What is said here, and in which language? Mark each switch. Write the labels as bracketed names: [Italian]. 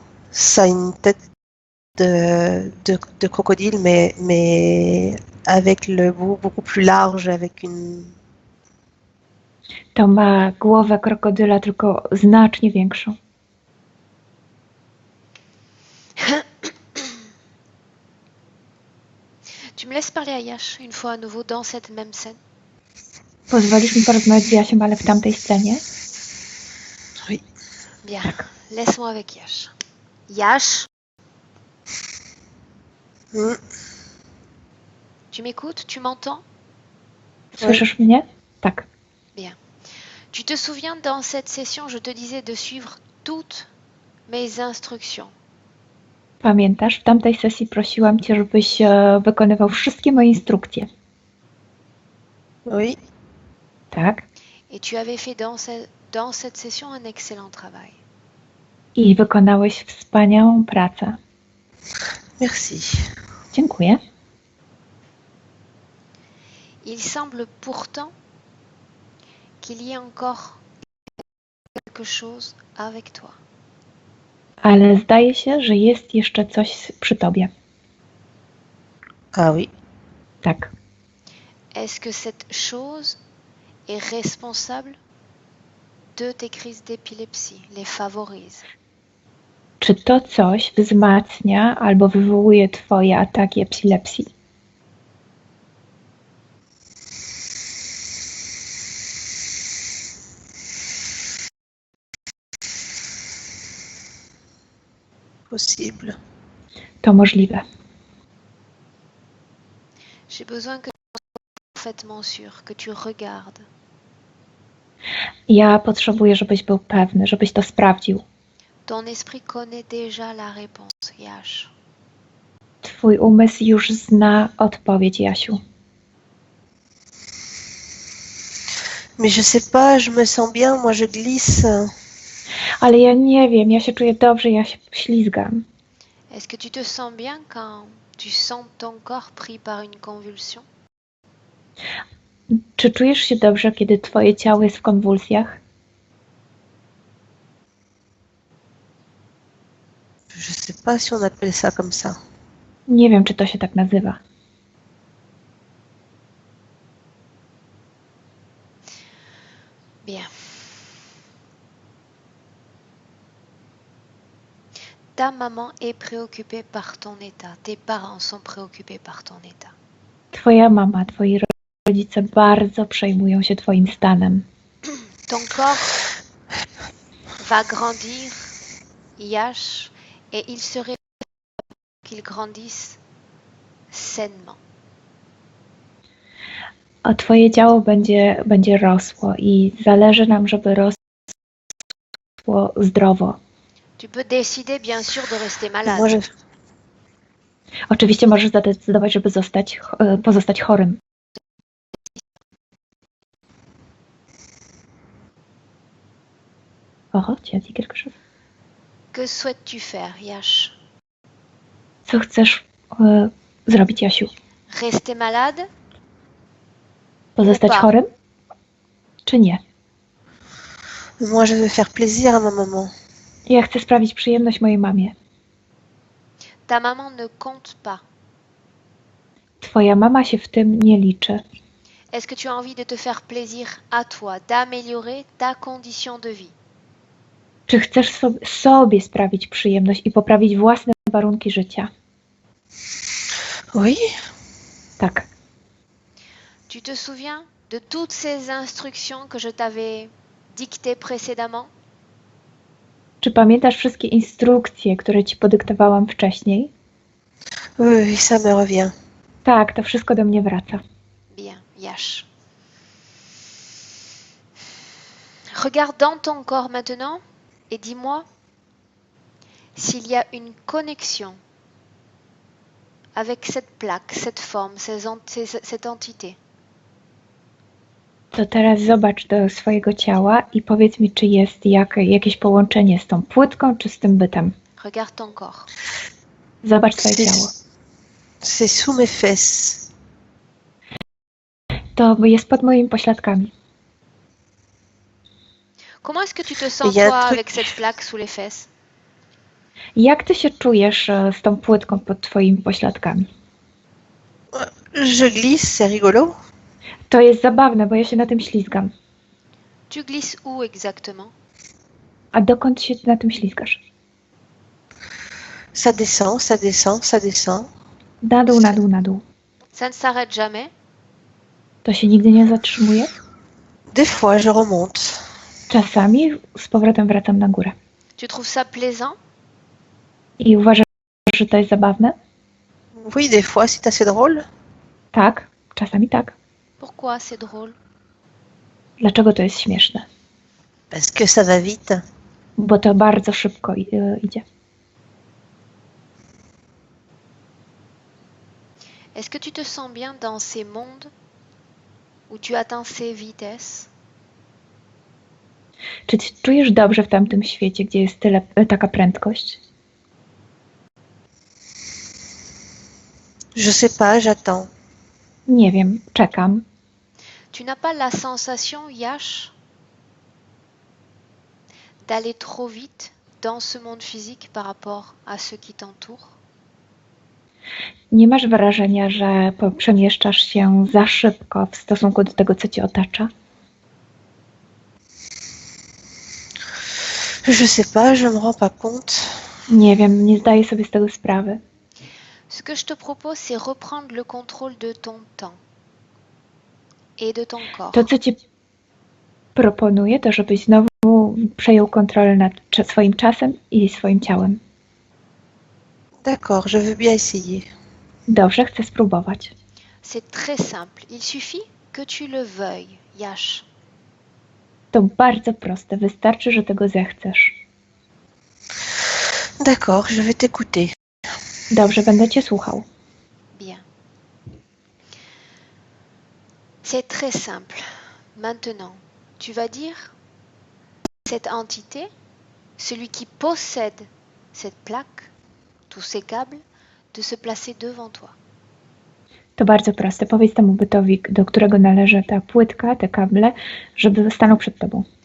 [French] Ça a une tête de crocodile, mais avec le bout beaucoup plus large, avec une... [Polish] To ma głowę krokodyla, tylko znacznie większą. [French] Tu me laisses parler à Yash une fois à nouveau dans cette même scène? [Polish] Pozwolisz mi porozmawiać z Jasiem, ale w tamtej scenie? [French] Oui. Bien, laisse-moi avec Yash. Yash, tu m'écoutes? Tu m'entends? [Polish] Słyszysz mnie? Tak. [French] Tu te souviens, dans cette session, je te disais de suivre toutes mes instructions. [Polish] Pamiętasz, w tamtej sesji prosiłam Cię, żebyś wykonywał wszystkie moje instrukcje. [French] Oui. [Polish] Tak? [French] Et tu avais fait dans cette session un excellent travail. [Polish] I wykonałeś wspaniałą pracę. [French] Merci. [Polish] Dziękuję. [French] Il semble pourtant qu'il y ait encore quelque chose avec toi. [Polish] Ale zdaje się, że jest jeszcze coś przy Tobie. [French] Ah oui. [Polish] Tak. [French] Est-ce que cette chose est responsable de tes crises d'épilepsie, les favorise? [Polish] Czy to coś wzmacnia albo wywołuje Twoje ataki epilepsji? [French] Possible. [Polish] To możliwe. [French] J'ai besoin que tu sois parfaitement sûr, que tu regardes. [Polish] Ja potrzebuję, żebyś był pewny, żebyś to sprawdził. [French] Ton esprit connaît déjà la réponse, Yash. [Polish] Twój umysł już zna odpowiedź, Jasiu. [French] Mais je sais pas, je me sens bien, moi je glisse. [Polish] Ale ja nie wiem, ja się czuję dobrze, ja się ślizgam. [French] Est-ce que tu te sens bien quand tu sens ton corps pris par une convulsion? [Polish] Czy czujesz się dobrze, kiedy twoje ciało jest w konwulsjach? [French] Je sais pas si on appelle ça comme ça. [Polish] Nie wiem, czy to się tak nazywa. [French] Bien. Ta maman est préoccupée par ton état. Tes parents sont préoccupés par ton état. [Polish] Twoja mama, twoi rodzice bardzo przejmują się twoim stanem. [French] Ton corps va grandir, Yash, et il serait qu'il grandisse sainement. [Polish] A twoje ciało będzie rosło i zależy nam, żeby rosło zdrowo. [French] Tu peux décider bien sûr de rester malade. Moi, je, [Polish] Oczywiście możesz zadecydować, żeby pozostać chorym. [French] O, tu as dit quelque chose? Que souhaites-tu faire, Yash? [Polish] Co chcesz zrobić, Jasiu? [French] Rester malade? [Polish] Pozostać Opa. chorym? Czy nie? [French] moi, je veux faire plaisir à ma maman. [Polish] Ja chcę sprawić przyjemność mojej mamie. [French] Ta maman ne compte pas. [Polish] Twoja mama się w tym nie liczy. [French] Est-ce que tu as envie de te faire plaisir à toi, d'améliorer ta condition de vie? [Polish] Czy chcesz sobie sprawić przyjemność i poprawić własne warunki życia? [French] Oui, [Polish] Tak. [French] Tu te souviens de toutes ces instructions que je t'avais dictées précédemment? [Polish] Czy pamiętasz wszystkie instrukcje, które ci podyktowałam wcześniej? [French] oui, oui, ça me revient. [Polish] Tak, to wszystko do mnie wraca. [French] Bien, Yash. Regarde dans ton corps maintenant et dis-moi s'il y a une connexion avec cette plaque, cette forme, cette entité. [Polish] To teraz zobacz do swojego ciała i powiedz mi, czy jest jakieś połączenie z tą płytką, czy z tym bytem. [French] Regarde ton corps. [Polish] Zobacz swoje ciało. [French] C'est sous mes fesses. [Polish] To jest pod moimi pośladkami. [French] Comment est-ce que tu te sens, Il y a un toi, truc- avec cette plaque sous les fesses? [Polish] Jak ty się czujesz z tą płytką pod twoimi pośladkami? [French] Je glisse, c'est rigolo. [Polish] To jest zabawne, bo ja się na tym ślizgam. [French] Tu glisses où exactement? [Polish] A dokąd się na tym ślizgasz? [French] Ça descend, ça descend, ça descend. [Polish] Na dół, na dół, na dół. [French] Ça ne s'arrête jamais? [Polish] To się nigdy nie zatrzymuje? [French] Des fois, je remonte. [Polish] Czasami z powrotem wracam na górę. [French] Tu trouves ça plaisant? [Polish] I uważasz, że to jest zabawne? [French] Oui, des fois, c'est assez drôle. [Polish] Tak, czasami tak. [French] Pourquoi c'est drôle? [Polish] Dlaczego to jest śmieszne? [French] Parce que ça va vite. [Polish] Bo to bardzo szybko idzie. [French] Est-ce que tu te sens bien dans ces mondes où tu atteins ces vitesses? [Polish] Czy ty czujesz dobrze w tamtym świecie, gdzie jest taka prędkość? [French] Je sais pas, j'attends. [Polish] Nie wiem, czekam. [French] Tu n'as pas la sensation, Yash, d'aller trop vite dans ce monde physique par rapport à ceux qui t'entourent? [Polish] Nie masz wrażenia, że przemieszczasz się za szybko w stosunku do tego, co cię otacza? [French] Je sais pas, je me rends pas compte. [Polish] Nie wiem, nie zdaję sobie z tego sprawy. [French] Ce que je te propose, c'est reprendre le contrôle de ton temps et de ton corps. [Polish] To, co ci proponuję, to żebyś znowu przejął kontrolę nad swoim czasem i swoim ciałem. [French] D'accord, je veux bien essayer. [Polish] Dobrze, chcę spróbować. [French] C'est très simple. Il suffit que tu le veuilles, Yash. [Polish] To bardzo proste, wystarczy, że tego zechcesz. [French] D'accord, je vais t'écouter. [Polish] Dobrze, będę cię słuchał. [French] Bien. C'est très simple. Maintenant, tu vas dire cette entité, celui qui possède cette plaque, tous ces câbles, de se placer devant toi. [Polish] To bardzo proste. Powiedz temu bytowi, do którego należy ta płytka, te kable, żeby stanął przed tobą.